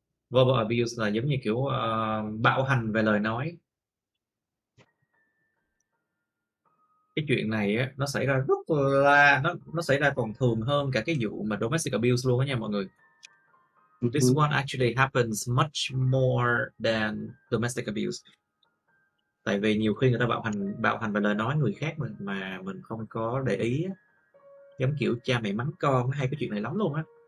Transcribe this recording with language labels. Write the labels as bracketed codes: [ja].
[vi] Verbal abuse là giống như kiểu bạo hành về lời nói. Cái chuyện này á, nó xảy ra rất là nó xảy ra còn thường hơn cả cái vụ mà domestic abuse luôn á nha mọi người. [en] This one actually happens much more than domestic abuse. [vi] Tại vì nhiều khi người ta bạo hành về lời nói người khác mà mình không có để ý á. Giống kiểu cha mẹ mắng con, hay cái chuyện này lắm luôn á.